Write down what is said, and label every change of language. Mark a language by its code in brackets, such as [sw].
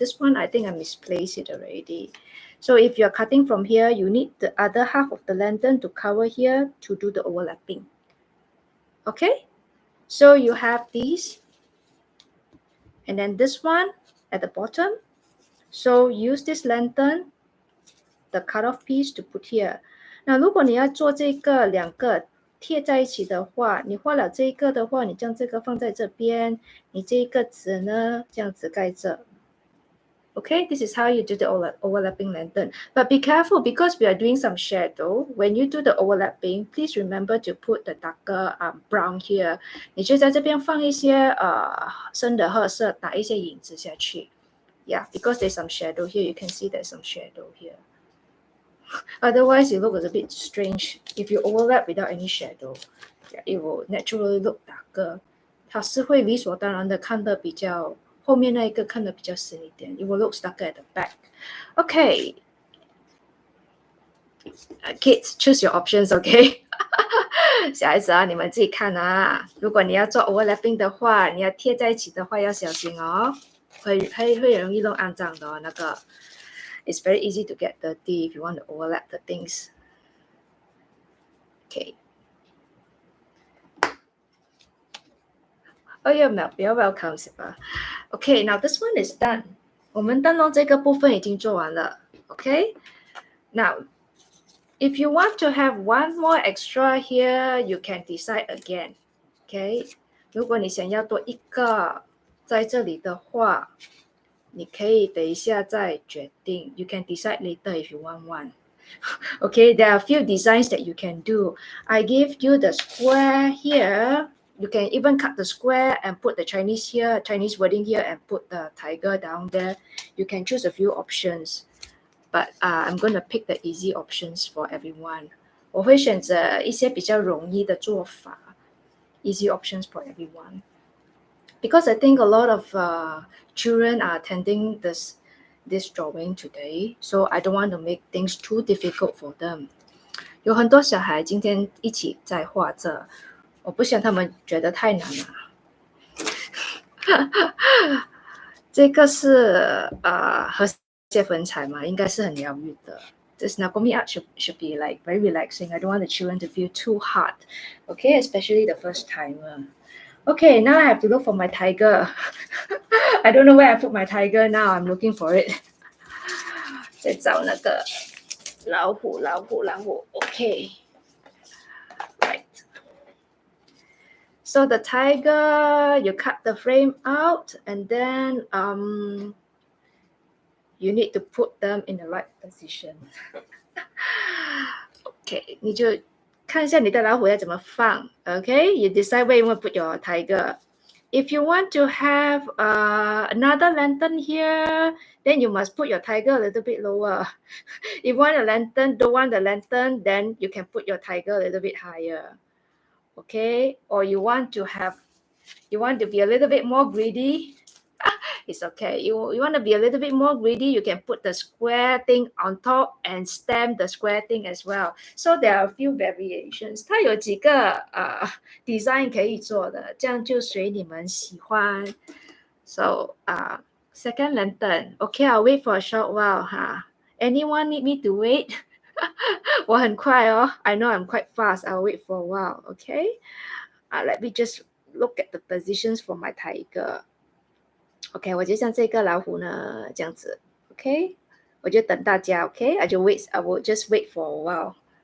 [en] This one, I think I misplaced it already. So if you're cutting from here, you need the other half of the lantern to cover here to do the overlapping. Okay, so you have these. And then this one at the bottom. So use this lantern, the cutoff piece to put here. [zh] 那如果你要做这个两个贴在一起的话，你画了这一个的话，你将这个放在这边，你这一个纸呢，这样子盖着。 [en] Okay, this is how you do the overlapping lantern. But be careful because we are doing some shadow. When you do the overlapping, please remember to put the darker brown here. [zh] 你就在这边放一些深的褐色，打一些影子下去。 [en] Yeah, because there's some shadow here. You can see there's some shadow here. Otherwise, it looks a bit strange. If you overlap without any shadow, yeah, it will naturally look darker. [zh] 它是会理所当然的看得比较。后面那一个看得比较深一点 [en] ，it will look darker at the back. Okay, kids, choose your options. Okay. [zh] 小孩子啊，你们自己看啊。如果你要做 overlapping 的话，你要贴在一起的话要小心哦，会容易弄肮脏的哦。那个 ， [en] it's very easy to get dirty if you want to overlap the things. Okay. Oh, you're welcome, Siva. Okay, now this one is done. [zh] 我们灯笼这个部分已经做完了。 [en] Okay. Now, if you want to have one more extra here, you can decide again. Okay. [zh] 如果你想要多一个在这里的话，你可以等一下再决定。 [en] You can decide later if you want one. Okay, there are a few designs that you can do. I give you the square here. You can even cut the square and put the Chinese here, Chinese wording here, and put the tiger down there. You can choose a few options, but I'm going to pick the easy options for everyone. [zh] 我会选择一些比较容易的做法 [en] easy options for everyone. Because I think a lot of children are attending this drawing today, so I don't want to make things too difficult for them. [zh] 有很多小孩今天一起在画这，我不想他们觉得太难了。这个是和谐粉彩嘛，应该是很疗愈的。 [en] This Nagomi art should be like very relaxing. I don't want the children to feel too hard, okay? Especially the first timer. Okay, now I have to look for my tiger. I don't know where I put my tiger now. I'm looking for it. [zh] 在找那个老虎。 [en] Okay. Right. So the tiger, you cut the frame out, and then you need to put them in the right position. [zh] Okay, 你就看一下你的老虎要怎么放。 [en] Okay, you decide where you want to put your tiger. If you want to have another lantern here, then you must put your tiger a little bit lower. If you want a lantern, don't want the lantern, then you can put your tiger a little bit higher. Okay, or you want to be a little bit more greedy. It's okay. You want to be a little bit more greedy, you can put the square thing on top and stamp the square thing as well. So there are a few variations. [zh] 它有几个design 可以做的，这样就随你们喜欢。 [en] So second lantern. Okay, I'll wait for a short while. Anyone need me to wait? [zh] 我很快哦。 [en] I know I'm quite fast. I'll wait for a while. Okay. Let me just look at the positions for my tiger. [zh] OK， 我就像这个老虎呢，这样子 ，OK， 我就等大家 ，OK， [en] I will just wait for a while.